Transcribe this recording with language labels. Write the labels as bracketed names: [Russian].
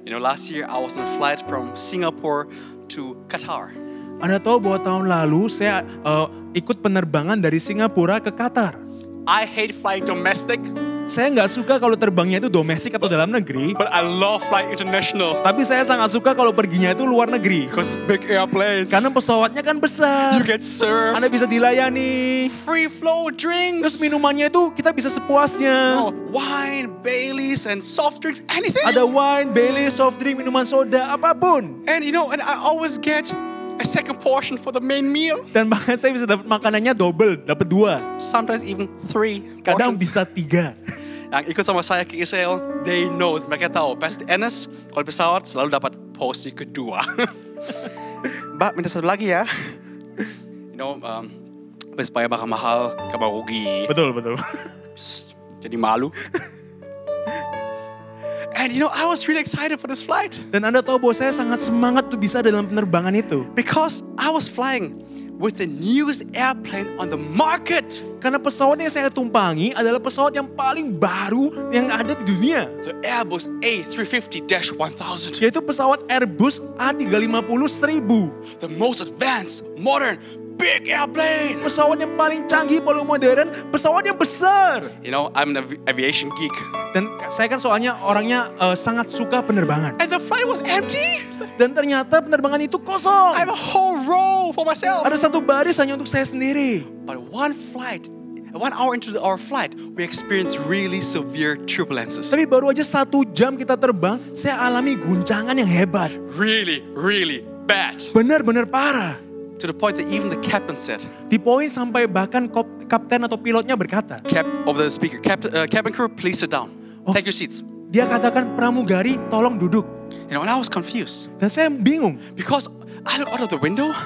[English] You know, last year I was on a flight from Singapore to Qatar. [Indonesian] Anda tahu bahwa tahun lalu saya ikut penerbangan dari Singapura ke Qatar. [English] I hate flying domestic, [Indonesian] Saya nggak suka kalau terbangnya itu domestik atau dalam negeri. [English] but I love flying international. [Indonesian] Tapi saya sangat suka kalau perginya itu luar negeri. [English] Because big airplanes, [Indonesian] Karena pesawatnya kan besar. [English] you get served, [Indonesian] Anda bisa dilayani. [English] free flow [Indonesian] Terus minumannya itu kita bisa sepuasnya. [English] wine, Baileys, and soft drinks, anything. [Indonesian] Ada wine, Baileys, soft drink, minuman soda, apapun. [English] And you know, and I always get a second portion for the main meal. [Indonesian] Dan bahkan saya bisa dapat makanannya double, dapat 2. [English] Sometimes even 3 [Indonesian] Kadang bisa 3. Yang ikut sama saya ke Israel, [English] they know, [Indonesian] mereka tahu. Pastor Enes, kalau di pesawat selalu dapat porsi kedua. Mbak, minta satu lagi ya. [English] You know, [Indonesian] supaya bakal mahal, kamu rugi. Betul. Jadi malu. [English] And you know, I was really excited for this flight. [Indonesian] Dan Anda tahu bahwa saya sangat semangat tuh bisa dalam penerbangan itu. [English] Because I was flying with the newest airplane on the market. [Indonesian] Karena pesawat yang saya tumpangi adalah pesawat yang paling baru yang ada di dunia. [English] The Airbus A350-1000. [Indonesian] Yaitu pesawat Airbus A350-1000. [English] The most advanced, modern, big airplane. [Indonesian] Pesawat yang paling canggih, paling modern, pesawat yang besar. [English] You know, I'm an aviation geek. [Indonesian] Dan saya kan soalnya orangnya sangat suka penerbangan. [English] And the flight was empty. [Indonesian] Dan ternyata penerbangan itu kosong. [English] I have a whole row for myself. [Indonesian] Ada satu baris hanya untuk saya sendiri. [English] But 1 hour into our flight, we experienced really severe turbulences. [Indonesian] Tapi baru aja 1 jam kita terbang, saya alami guncangan yang hebat. [English] Really, really bad. [Indonesian] Benar-benar parah. [English] To the point that even the captain said, [Indonesian] Di poin sampai bahkan kapten atau pilotnya berkata, [English] cabin crew, please sit down. Take your seats. [Indonesian] dia katakan, pramugari tolong duduk. [English] You know, and I was confused. [Indonesian] Dan saya bingung, [English] Because I looked out of the window.